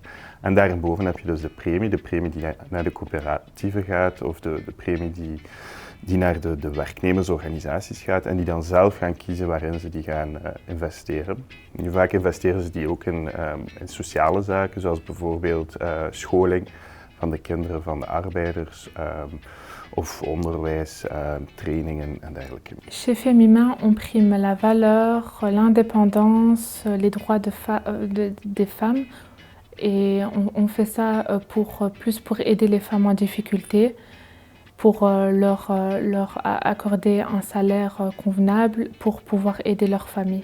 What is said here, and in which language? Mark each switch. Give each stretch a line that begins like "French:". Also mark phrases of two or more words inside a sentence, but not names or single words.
Dutch: En daarboven heb je dus de premie die naar de coöperatieven gaat of de premie die naar de werknemersorganisaties gaat en die dan zelf gaan kiezen waarin ze die gaan investeren. Nu, vaak investeren ze die ook in sociale zaken, zoals bijvoorbeeld scholing van de kinderen van de arbeiders, of onderwijs, trainingen en dergelijke.
French: Chez Femima, on prime la valeur, l'indépendance, les droits des femmes. Et on fait ça plus pour aider les femmes en difficulté, pour leur accorder un salaire convenable, pour pouvoir aider leur famille.